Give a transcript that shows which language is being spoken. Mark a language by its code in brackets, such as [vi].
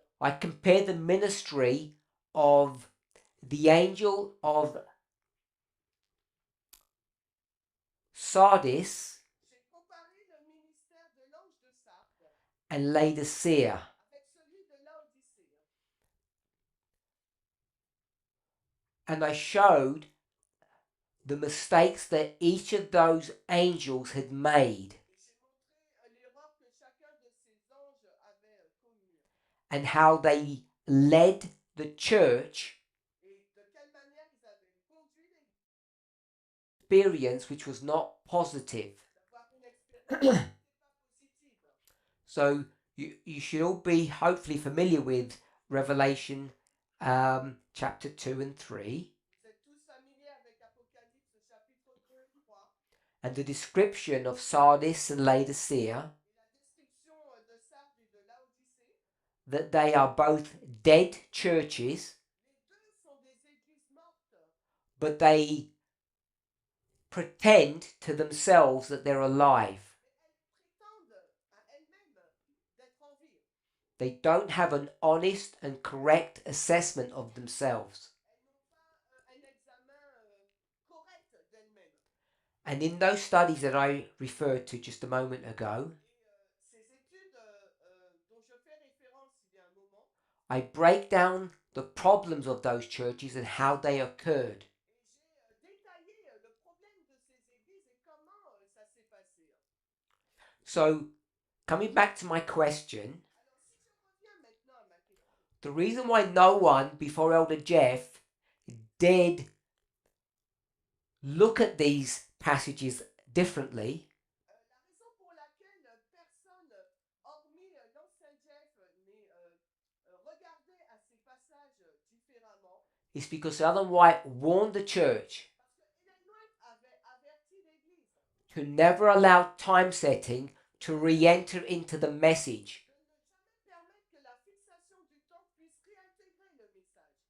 [en] I compare the ministry of the angel of Sardis [fr] j'ai comparé le ministère de l'ange de Sardes [en] and Laodicea. [fr] avec celui de Laodicée. [en] And I showed the mistakes that each of those angels had made [fr] Et j'ai montré l'erreur que chacun de ces anges avait commis [en] and how they led the church [fr] et de quelle manière ils avaient conduit l'église [en] experience which was not positive. [fr] d'avoir une expérience qui n'était pas positive. [en] So you should all be hopefully familiar with Revelation chapter 2 and 3 [fr] Vous êtes tous familiers avec Apocalypse chapitre 2 et 3 [en] and the description of Sardis and Laodicea, [fr] et la description de Sardes et de Laodicée. [en] that they are both dead churches, [fr] Les deux sont des églises mortes, [en] but they pretend to themselves that they're alive. [fr] mais elles prétendent à elles-mêmes d'être en vie. [en] They don't have an honest and correct assessment of themselves. [fr] Elles n'ont pas un examen correct d'elles-mêmes. [en] And in those studies that I referred to just a moment ago, [fr] Et ces études dont je fais référence il y a un moment, [en] I break down the problems of those churches and how they occurred. [fr] et j'ai détaillé le problème de ces églises et comment ça s'est passé. [en] So, coming back to my question, [fr] Alors si je reviens maintenant à ma question, [en] the reason why no one before Elder Jeff did look at these passages differently [fr] la raison pour laquelle personne, hormis l'ancien Jeff, n'est regardé à ces passages différemment, [en] is because Ellen White warned the church [fr] parce que Ellen White avait averti l'Église [en] to never allow time setting to re-enter into the message. [fr] de ne jamais permettre que la fixation du temps puisse réintégrer le message.